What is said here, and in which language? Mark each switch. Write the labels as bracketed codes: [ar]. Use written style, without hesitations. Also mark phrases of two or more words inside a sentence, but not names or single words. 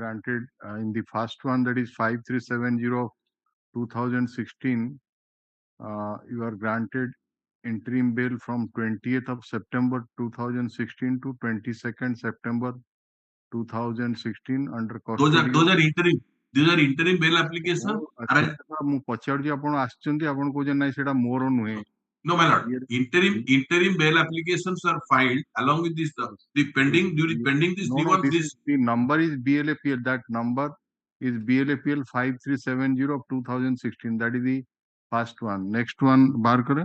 [en] granted in the first one, that is 5370 of 2016. You are granted interim bail from 20th of September 2016 to 22nd September 2016 under custody. Those are interim. These are interim bail applications. [or] ମୁଁ ପଚାରୁଛି ଆପଣ ଆସିଛନ୍ତି ଆପଣ କହୁଛନ୍ତି ନାଇଁ ସେଟା ମୋର ନୁହେଁ. [en] No, my lord. Interim bail applications are filed along with this the pending this 313. The number is BLAPL. That number is BLAPL 5370 of 2016. That is the first one. Next one, Barker.